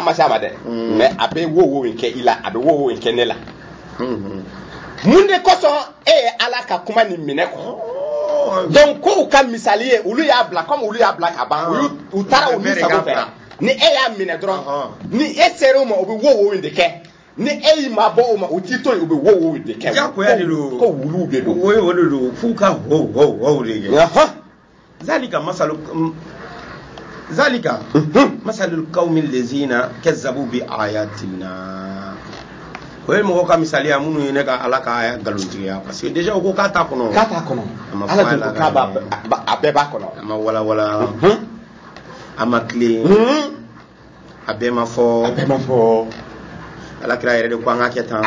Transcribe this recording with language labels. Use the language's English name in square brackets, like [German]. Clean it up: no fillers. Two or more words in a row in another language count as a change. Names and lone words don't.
[Bambara] ma se a ma dɛ mais a bɛ wo in kɛ i la a bɛ wo in kɛ ne la mun de kosɔn e ye ala ka kuma nin minɛ kɔ donc ko u ka misali ye olu y'a bila comme olu y'a bila ka ban u taara olu sago fɛ ni e y'a minɛ dɔrɔn ni e sera o ma o bɛ wo in de kɛ ni e y'i ma bɔ o ma u t'i to yen u bɛ wo in de kɛ jagoya de don ko wuluw de don o de don f'u ka wo de kɛ [Arabic] ذلك مثل القوم الذين كذبوا بآياتنا [Bambara] o ye mɔgɔ ka misaliya minnu ye ne ka ala ka aya galontigiya [French] parce que déjà [Bambara] o ko k'a t'a kɔnɔ ala de ko k'a a bɛɛ b'a kɔnɔ a ma walawala a ma tilen a bɛɛ ma fɔ ala kira yɛrɛ de ko an ka kɛ tan